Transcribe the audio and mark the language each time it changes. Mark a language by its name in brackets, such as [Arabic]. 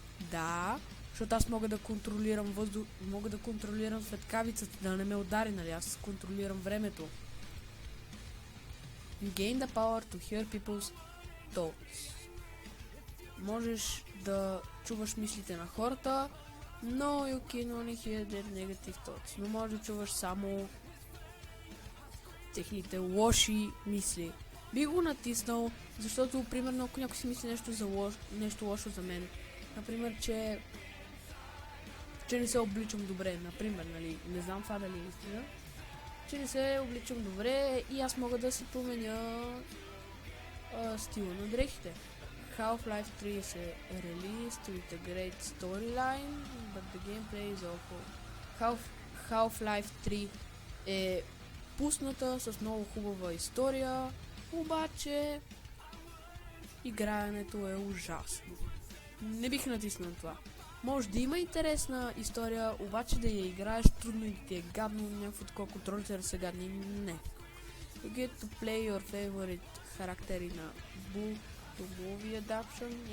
[Bulgarian] Да, защото аз мога да контролирам въздух, мога да контролирам светкавицата, да не ме удари, нали? Аз контролирам времето. [English] You gain the power to hear people's thoughts. [Bulgarian] Можеш да чуваш мислите на хората, но [English] you can only hear their negative thoughts. [Bulgarian] Но можеш да чуваш само техните лоши мисли. Би го натиснал, защото, примерно, ако някой си мисли нещо лошо за мен, например, че не се обличам добре, например, нали, не знам това дали е истина, че не се обличам добре и аз мога да си променя стила на дрехите. [English] Half-Life 3 [Bulgarian] се [English] released with a great storyline, but the gameplay is awful. [Bulgarian] Half-Life 3 е пусната с много хубава история, обаче играенето е ужасно. Не бих натиснал това. Може да има интересна история, обаче да я играеш трудно и да ти е гадно, някакво такова контролите да са гадни. Не. [English] You get to play your favorite [Bulgarian] характер [English] in a book to movie adaptation.